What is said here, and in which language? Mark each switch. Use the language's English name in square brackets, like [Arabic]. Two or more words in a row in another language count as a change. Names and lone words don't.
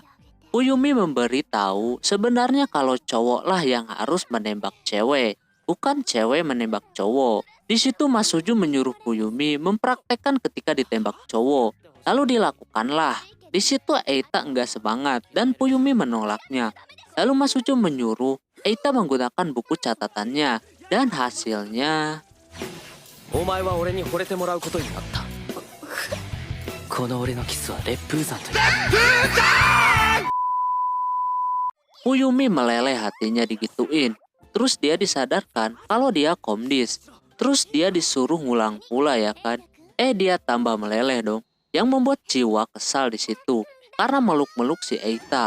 [Indonesian] Fuyumi memberitahu sebenarnya kalau cowok lah yang harus menembak cewek, bukan cewek menembak cowok. Di situ Masuju menyuruh Fuyumi mempraktekkan ketika ditembak cowok, lalu dilakukanlah. Di situ Eita nggak semangat dan Fuyumi menolaknya. Lalu Masuju menyuruh Eita menggunakan buku catatannya dan hasilnya [Japanese] お前は俺に惚れてもらうことになった。この俺のキスは烈風山という。 [Indonesian] Fuyumi meleleh hatinya digituin. Terus dia disadarkan kalau dia komdis. Terus dia disuruh ngulang pula ya kan. Dia tambah meleleh dong. Yang membuat Chiwa kesal di situ karena meluk-meluk si Eita.